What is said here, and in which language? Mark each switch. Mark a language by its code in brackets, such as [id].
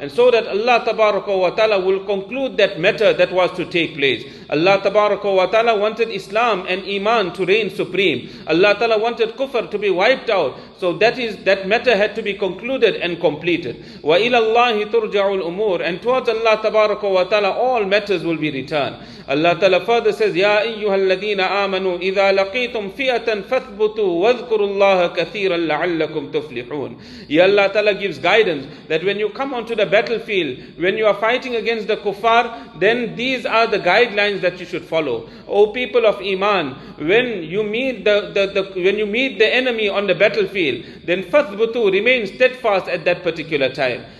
[en] And so that Allah Tabaraka wa Ta'ala will conclude that matter that was to take place. Allah Tabaraka wa Ta'ala wanted Islam and Iman to reign supreme. Allah Ta'ala wanted kufr to be wiped out. So that matter had to be concluded and completed. [ar] وَإِلَى اللَّهِ تُرْجَعُ الْأُمُورِ. [en] And towards Allah Tabaraka wa Ta'ala all matters will be returned. [ar] Allah Ta'ala [en] further says, [ar] يَا أَيُّهَا الَّذِينَ آمَنُوا إِذَا لَقِيتُمْ فِئَةً فَاثْبُتُوا وَاذْكُرُوا اللَّهَ كَثِيرًا لَعَلَّكُمْ تُفْلِحُونَ. [en] Ya Allah Ta'ala gives guidance that when you come onto the battlefield, when you are fighting against the kuffar, then these are the guidelines that you should follow. O people of Iman, when you meet the enemy on the battlefield, then fathbutu, remain steadfast at that particular time.